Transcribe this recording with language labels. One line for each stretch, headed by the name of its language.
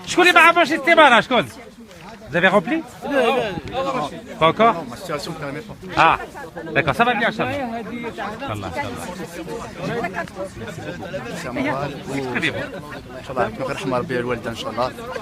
Arabic: شكون اللي ما عبرش الاستمرار؟ شكون؟
French: Vous avez rempli? Pas encore? Ah, d'accord, ça va bien, Inch'Allah. Inch'Allah, très bien.
Arabic: ان شاء الله يكون غير رحمه ربي الوالده ان شاء الله.